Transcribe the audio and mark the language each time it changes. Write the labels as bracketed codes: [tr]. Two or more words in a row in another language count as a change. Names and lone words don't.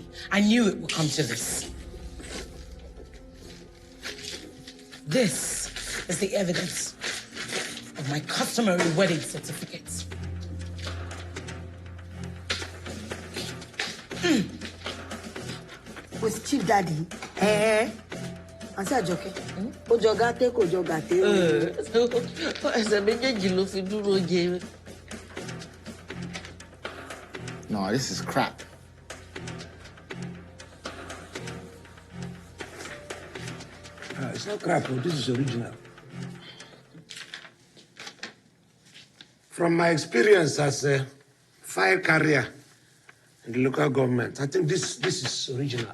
[en] I knew it would come to this. This is the evidence of my customary wedding certificates. With Chief Daddy? [yo] Auntie Ajoke, ojo gate ko ojo gate. Ẹsẹ̀ méjèèjì ló fi dúró jẹ. [en] No, this is crap. It's not crap, but this is original. From my experience as a file carrier in the local government, I think this is original.